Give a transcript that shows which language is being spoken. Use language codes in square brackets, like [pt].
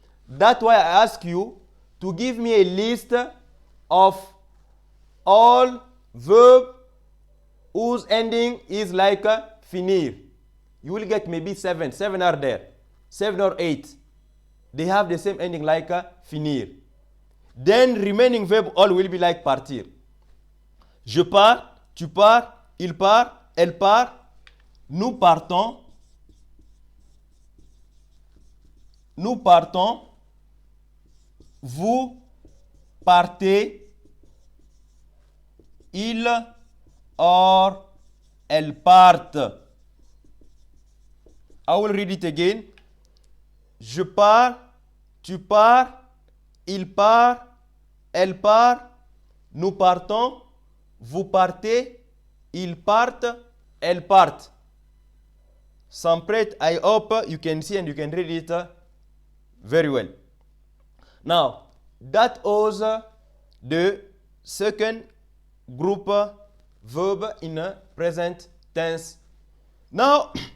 [en] That's why I ask you to give me a list of all verbs whose ending is like finir. You will get maybe 7. 7 are there. 7 or 8. They have the same ending like finir. Then remaining verb all will be like partir. [fr] Je pars, tu pars, il part, elle part, nous partons, vous partez, il or elle partent. [en] I will read it again. [fr] Je pars, tu pars, il part, elle part, nous partons, vous partez, ils partent, elles partent. [en] Some print, I hope you can see and you can read it very well. Now, that was the second group verb in present tense. Now,